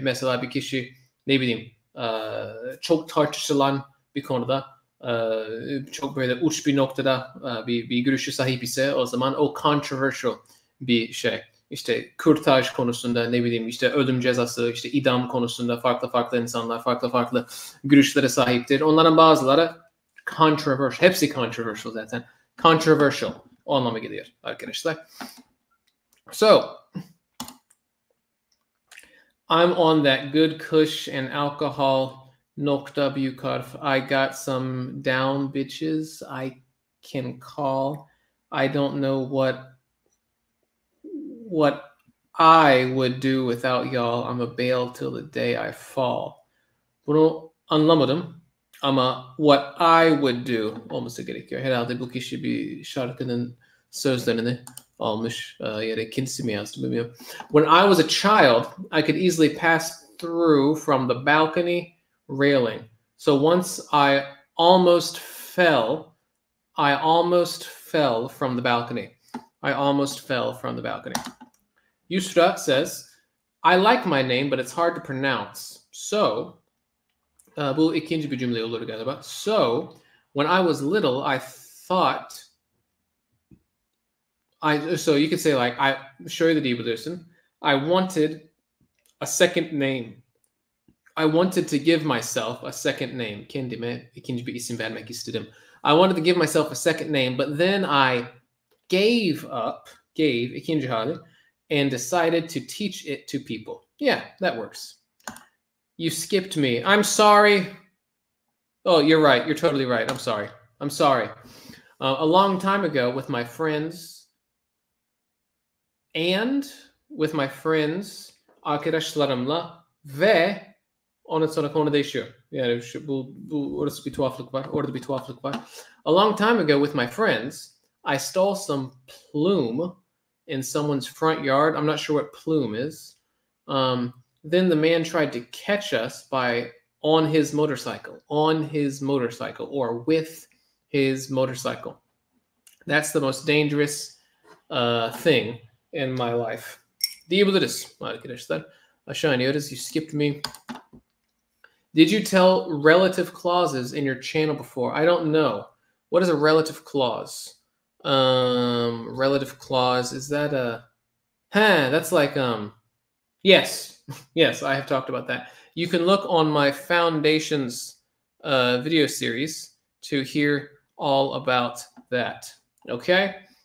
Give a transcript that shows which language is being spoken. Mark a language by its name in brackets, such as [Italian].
[Turkish] Mesela bir kişi ne bileyim çok tartışılan bir konuda çok böyle uç bir noktada bir görüşe sahip ise o zaman o controversial bir şey. İşte kürtaj konusunda ne bileyim işte ölüm cezası, işte idam konusunda farklı insanlar farklı görüşlere sahiptir. Onların bazıları controversial, hepsi controversial zaten. Controversial. O anlama geliyor arkadaşlar. [English] So, I'm on that good kush and alcohol [Turkish] nokta büyük harf. [English] I got some down bitches I can call. I don't know what I would do without y'all. I'm a bail till the day I fall. [Turkish] Bunu anlamadım ama [English] what I would do [Turkish] olması gerekiyor. Herhalde bu kişi bir şarkının sözlerini almış ya da kendisi mi yazdı bilmiyorum. [English] When I was a child, I could easily pass through from the balcony railing. So once I almost fell from the balcony. I almost fell from the balcony. Yusra says, I like my name, but it's hard to pronounce. [Turkish] So, bu ikinci bir cümle olur galiba. [English] So, when I was little, I thought, so you could say like, [Turkish] şöyle diyebilirsin. [English] I wanted a second name. I wanted to give myself a second name. [Turkish] Kendime ikinci bir isim vermek istedim. [English] I wanted to give myself a second name, but then I gave [Turkish] ikinci hali, [English] and decided to teach it to people. Yeah, that works. You skipped me. I'm sorry. Oh, you're right. You're totally right. I'm sorry. I'm sorry. A long time ago with my friends, [Turkish] arkadaşlarımla ve ondan sonra konu değişiyor. Yani orası bir tuhaflık var. Orada bir tuhaflık var. [English] A long time ago with my friends, I stole some plume in someone's front yard. I'm not sure what plume is. Then the man tried to catch us on his motorcycle, or with his motorcycle. That's the most dangerous thing in my life. [Turkish] Diyebiliriz arkadaşlar. Aşağı iniyoruz. [English] You skipped me. Did you tell relative clauses in your channel before? I don't know. What is a relative clause? Relative clause, is that that's like, yes, I have talked about that. You can look on my Foundations video series to hear all about that. Okay?